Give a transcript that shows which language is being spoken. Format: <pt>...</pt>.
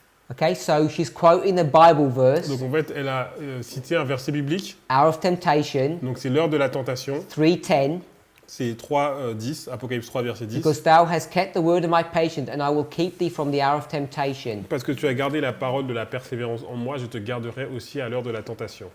<en>Okay, so she's quoting the Bible verse,</en> <fr>Donc en fait, elle a cité un verset biblique.</fr> <en>hour of temptation,</en> <fr>Donc c'est l'heure de la tentation.</fr> <en>3:10.</en> <fr>C'est 3:10, Apocalypse 3, verset 10.</fr> <en>Because thou hast kept the word of my patience, and I will keep thee from the hour of temptation,</en> <fr>Parce que tu as gardé la parole de la persévérance en moi, je te garderai aussi à l'heure de la tentation,</fr>